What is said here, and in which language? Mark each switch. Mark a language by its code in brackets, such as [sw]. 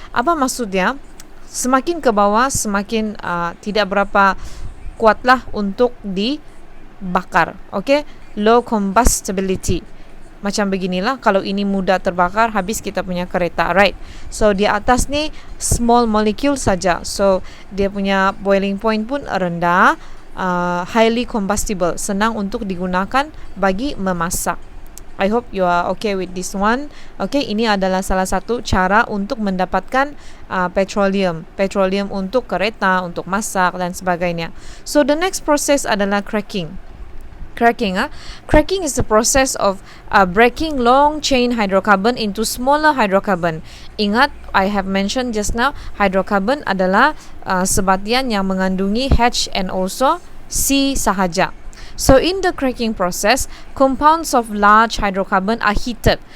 [ms] Apa maksudnya? Semakin ke bawah semakin tidak berapa kuatlah untuk dibakar. [en] Okay, low combustibility. [ms] Macam beginilah, kalau ini mudah terbakar, habis kita punya kereta, right? So di atas ni small molecule saja, so dia punya boiling point pun rendah, [en] highly combustible, [ms] senang untuk digunakan bagi memasak. [en] I hope you are okay with this one. [ms] Okay, ini adalah salah satu cara untuk mendapatkan petroleum untuk kereta, untuk masak dan sebagainya. [en] So the next process [ms] adalah [en] cracking. Cracking is the process of breaking long chain hydrocarbon into smaller hydrocarbon. [ms] Ingat, [en] I have mentioned just now, [ms] hydrocarbon adalah sebatian yang mengandungi H and also C sahaja. [en] So in the cracking process, compounds of large hydrocarbon are heated.